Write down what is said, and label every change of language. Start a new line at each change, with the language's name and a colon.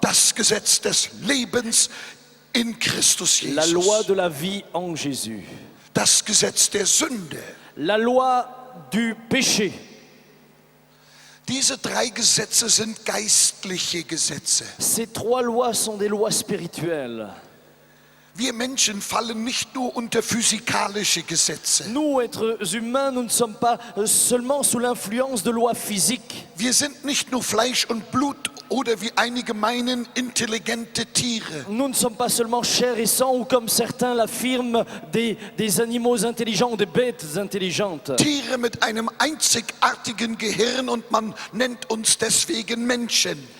German: das Gesetz des Lebens in Christus
French: la loi
German: Jesus.
French: de la vie en Jésus.
German: Das Gesetz der Sünde.
French: La loi du péché.
German: Diese 3 Gesetze sind geistliche Gesetze.
French: Ces 3 lois sont des lois spirituelles.
German: Wir Menschen fallen nicht nur unter physikalische Gesetze.
French: Nous, êtres humains, nous ne sommes pas seulement sous l'influence de lois physiques.
German: Wir sind nicht nur Fleisch und Blut oder wie einige meinen intelligente Tiere.
French: Nous ne sommes pas seulement chair et sang ou comme certains l'affirment des animaux intelligents, des bêtes intelligentes.
German: Tiere mit einem einzigartigen Gehirn und man nennt uns deswegen Menschen.